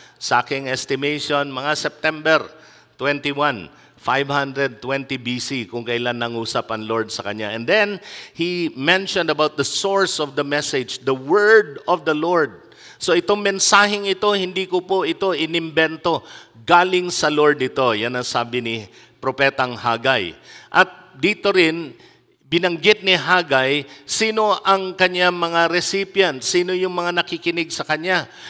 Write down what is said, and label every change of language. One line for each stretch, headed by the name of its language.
Filipino: Sa aking estimation, mga September 21, 520 BC, kung kailan nangusap ang Lord sa kanya.
English: And then, he mentioned about the source of the message, the word of the Lord.
Filipino: So itong mensaheng ito, hindi ko po ito inimbento. Galing sa Lord ito. Yan ang sabi ni propetang Hagay. At dito rin, binanggit ni Hagay, sino ang kanyang mga recipient, sino yung mga nakikinig sa kanya.